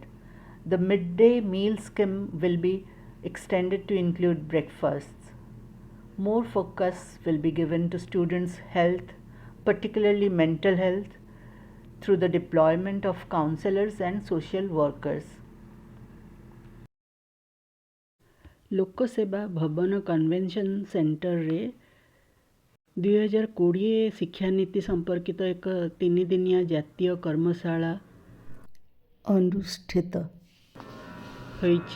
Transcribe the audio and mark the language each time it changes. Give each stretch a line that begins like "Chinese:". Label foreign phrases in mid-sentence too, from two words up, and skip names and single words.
English: The midday meal scheme will be extended to include breakfasts. More focus will be given to students' health, particularly mental health, through the deployment of counselors and social workers.
Odia: ଲୋକସେବା ଭବନ
English: convention centre
Odia: 2020 ଶିକ୍ଷାନୀତି ସମ୍ପର୍କିତ ଏକ 3 ଦିନିଆ ଜାତୀୟ କର୍ମଶାଳା ଅନୁଷ୍ଠିତ ହୋଇଛି।